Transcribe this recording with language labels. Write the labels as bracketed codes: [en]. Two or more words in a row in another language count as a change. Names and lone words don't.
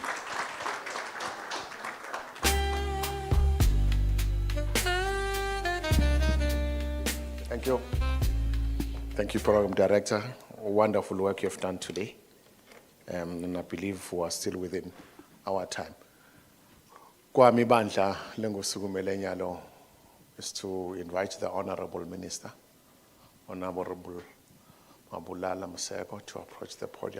[en] Thank you. Thank you, Program Director. Wonderful work you've done today. And I believe we are still within our time. [ss] Kwami bandla lengosuku melenyalo [en] is to invite the Honorable Minister, Honorable Mabulala Maseko, to approach the podium.